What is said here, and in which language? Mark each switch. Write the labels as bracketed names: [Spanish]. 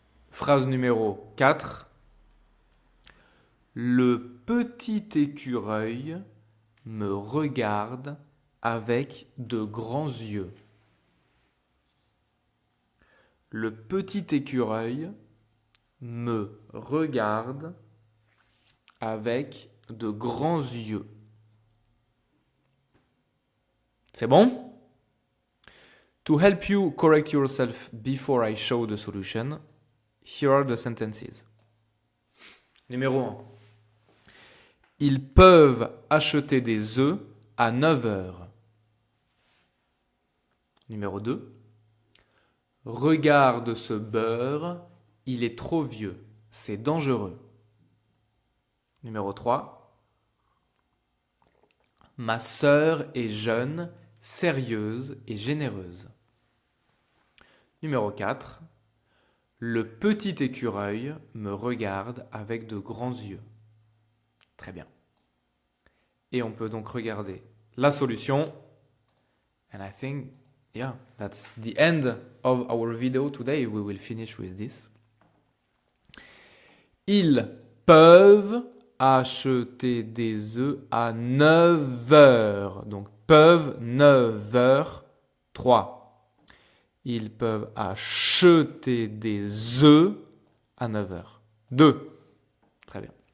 [French] Phrase numéro 4. Le petit écureuil me regarde avec de grands yeux. Le petit écureuil me regarde avec de grands yeux. C'est bon? [English] To help you correct yourself before I show the solution, here are the sentences. [French] Numéro 1. Ils peuvent acheter des œufs à 9 heures. Numéro 2. Regarde ce beurre, il est trop vieux, c'est dangereux. Numéro 3. Ma sœur est jeune, sérieuse et généreuse. Numéro 4. Le petit écureuil me regarde avec de grands yeux. Très bien. Et on peut donc regarder la solution. [English] And I think, yeah, that's the end of our video today. We will finish with this. [French] Ils peuvent acheter des œufs à 9 heures. Donc, peuvent, 9 heures, 3. Ils peuvent acheter des œufs à 9 heures. 2. Très bien.